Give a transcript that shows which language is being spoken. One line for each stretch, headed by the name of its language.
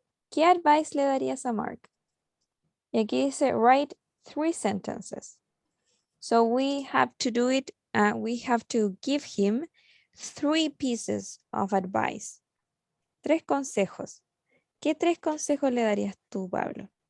Spanish: ¿Qué advice le darías a Mark? Y aquí dice
English: write 3 sentences. So we have to do it, we have to give him 3 pieces of advice.
Spanish: 3 consejos. ¿Qué 3 consejos le darías tú, Pablo?